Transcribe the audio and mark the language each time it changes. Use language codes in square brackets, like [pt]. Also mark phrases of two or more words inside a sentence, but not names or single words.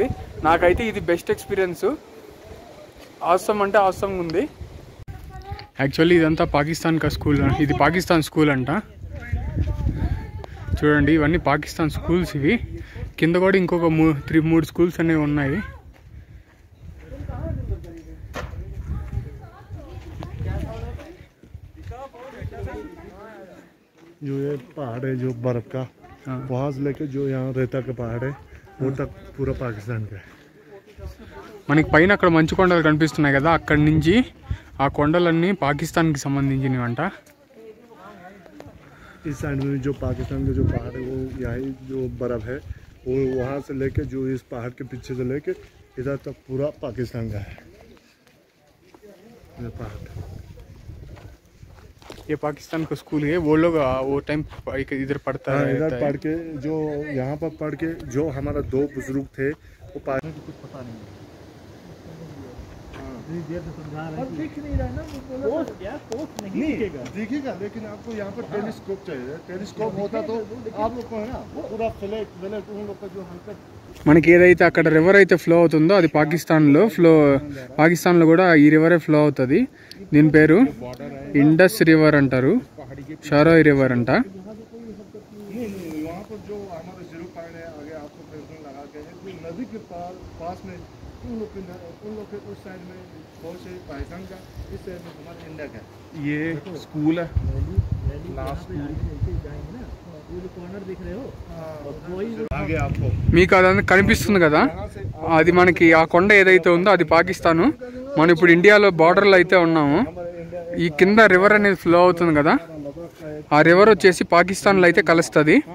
[te] నాకైతే ఇది [en] best experience. [te] ఆసమ్ అంటే ఆసమ్ ఉంది. యాక్చువల్లీ ఇదంతా పాకిస్తాన్ స్కూల్. ఇది పాకిస్తాన్ స్కూల్ అంట. చూడండి, ఇవన్నీ పాకిస్తాన్ స్కూల్స్ ఇవి. కింద కూడా ఇంకొక 3 స్కూల్స్ అనేవి ఉన్నాయి. [hi] जो ये पहाड़ है जो बर्फ का, वहाँ से लेके जो यहाँ रेता का पहाड़ है वो तक पूरा पाकिस्तान का है. [te] మనకి పైన అక్కడ మంచు కొండలు కనిపిస్తున్నాయి కదా, అక్కడి నుంచి ఆ కొండలన్నీ పాకిస్తాన్కి సంబంధించినవి అంట. [hi] इस साइड में जो पाकिस्तान का जो पहाड़ है वो यहाँ जो बर्फ है वो वहाँ से लेके जो इस पहाड़ के पीछे से लेके इधर तक पूरा पाकिस्तान का है ये पहाड़. ये पाकिस्तान का स्कूल है. वो लोग वो टाइम इधर पढ़ता है. इधर पढ़ के जो यहाँ पर पढ़ के जो हमारा 2 बुजुर्ग थे वो पाकिस्तान को कुछ पता नहीं है. दिखेगा लेकिन आपको यहाँ पर टेलीस्कोप चाहिए. टेलीस्कोप होता तो आप लोग को है ना पूरा फ्लैट उन लोग का जो हल्का. [te] మనకి ఏదైతే అక్కడ రివర్ అయితే ఫ్లో అవుతుందో అది పాకిస్తాన్లో కూడా ఈ రివరే ఫ్లో అవుతుంది. దీని పేరు ఇండస్ రివర్ అంటారు, షారోయ్ రివర్ అంట. [hi] ये स्कूल है. [te] మీకు అదంతా కనిపిస్తుంది కదా, అది మనకి ఆ కొండ ఏదైతే ఉందో అది పాకిస్తాను. మనం ఇప్పుడు ఇండియాలో బార్డర్లో అయితే ఉన్నాము. ఈ కింద రివర్ అనేది ఫ్లో అవుతుంది కదా, ఆ రివర్ వచ్చేసి పాకిస్తాన్లో అయితే కలుస్తుంది.